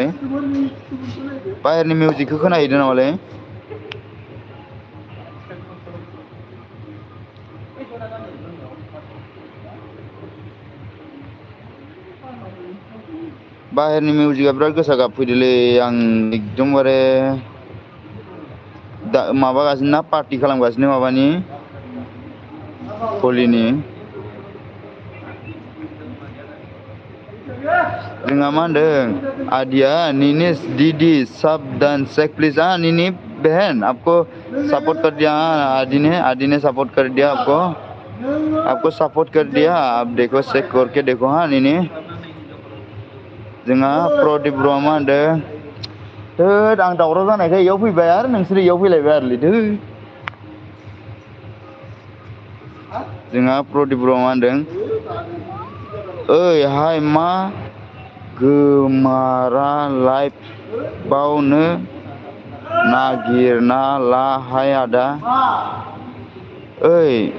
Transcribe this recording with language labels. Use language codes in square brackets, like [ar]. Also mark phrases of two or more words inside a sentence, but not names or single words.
[brx] नामालै बाहेरनि मिउजिकआ बिराद गोसा गाबफैदोलै आं एकदमबारे दा माबागासिनो ना पार्टि खालामगासिनो माबानि हलिनि जोंहा मा होनदों आदिया [hi] निनी दीदी सब डांस [en] check please [hi] निनी बहन आपको सपोर्ट कर दिया आदि ने सपोर्ट कर दिया आपको सपोर्ट कर दिया आप देखो चेक करके देखो हाँ निनी [brx] जोंहा प्रदीप ब्र'आ मा होनदों होद आं दावराव जानायखाय इयाव फैबाय आरो नोंसोर इयाव फैलायबाय आरोलै जोंहा प्रदीप ब्र'आ मा होनदों ओइ हाय मा गोमारा लाइभआवनो नागिरना ला हाय आदा ओइ